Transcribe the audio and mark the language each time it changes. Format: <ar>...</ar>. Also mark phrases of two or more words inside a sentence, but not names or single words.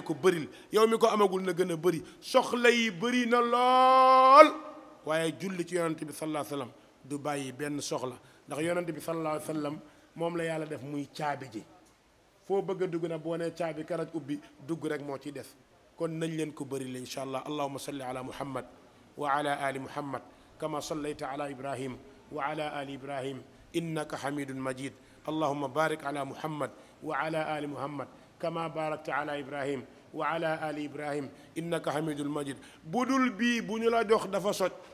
<wo>ko bëril yow mi ko amagul na gën a bëri soxla yi bëri na lool waaye julli ci yonent bi</wo> <ar>صلى الله عليه وسلم</ar> <wo>du bàyyi benn soxla ndax yonent bi</wo> <ar>صلى الله عليه وسلم</ar> <wo>moom la yàlla def muy caabi ji foo bëgg a dugg na boo nee caabi karaj ubbi dugg rek moo ciy des kon nañ leen ko bëri la</wo> <ar>إن شاء الله اللهم صل على محمد وعلى آل محمد كما صليت على إبراهيم وعلى آل إبراهيم إنك حميد مجيد اللهم بارك على محمد وعلى آل محمد كما باركت على إبراهيم وعلى آل إبراهيم إنك حميد مجيد</ar> <wo>budul bii bu ñu la jox dafa soj</wo>